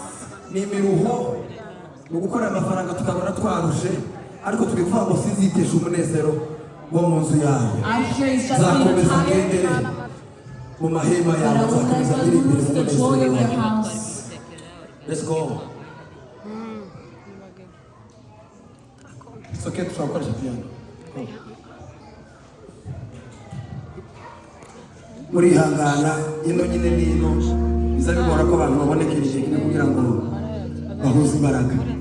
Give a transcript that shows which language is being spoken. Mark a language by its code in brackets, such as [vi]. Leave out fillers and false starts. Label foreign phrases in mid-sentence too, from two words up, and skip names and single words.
[rw] Ni imiruho mu gukora amafaranga tukabona twarushe ariko tukivuga ngo sinzitesha umunezero wo mu nzu yawe. Zakomeza ngendere mu mahema yawe, zakomeza ndirimbire mu munezero wawe. [en] Let's go. It's okay, [rw] tuzakoresha piano. Murihangana ino nyine n'ino biza bigora ko abantu babonekera igihe kimwe kugira ngo bahuze imbaraga.